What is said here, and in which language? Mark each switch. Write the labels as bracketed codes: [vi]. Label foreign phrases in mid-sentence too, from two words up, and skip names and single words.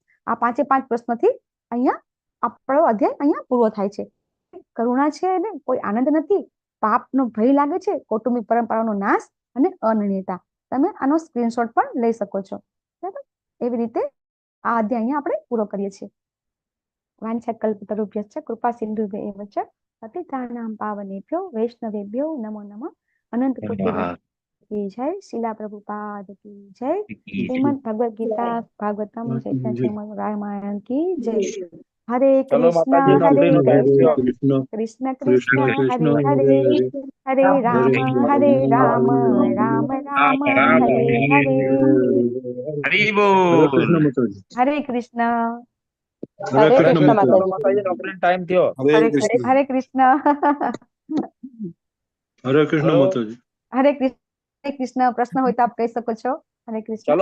[gu] આ 5 પ્રશ્નથી અહીંયા આપણો અધ્યાય અહીંયા પૂરો થાય છે. કરુણા છે ને કોઈ આનંદ નથી, પાપનો ભય લાગે છે, કૌટુંબિક પરંપરાનો નાશ અને અનિર્ણિતતા. તમે આનો સ્ક્રીનશોટ પણ લઈ શકો છો, બરાબર. એવી રીતે આ અધ્યાય અહીંયા આપણે પૂરો કરીએ છીએ. [sa] વાંછાકલ્પતરુભ્યશ્ચ કૃપા સિંધુભ્યૈવ ચ પતિતાનાં પાવનેભ્યો વૈષ્ણવેભ્યો નમો નમઃ. [hi] અનંત કોટિ की जय, शिला प्रभुपाद की जय, श्रीमद् भगवद गीता भागवतम चैतन्य रामायण की जय. [sa] हरे कृष्णा हरे कृष्णा कृष्ण कृष्ण हरे हरे हरे राम राम राम हरे हरे. [hi] हरि बोल. हरे कृष्ण. हरे कृष्ण माताजी [gu] ટાઇમ થયો. [hi] हरे कृष्ण. हरे कृष्ण माताजी. हरे कृष्ण. [gu] प्रश्न હોય તો આપ કહી શકો છો. [hi] हरे कृष्ण.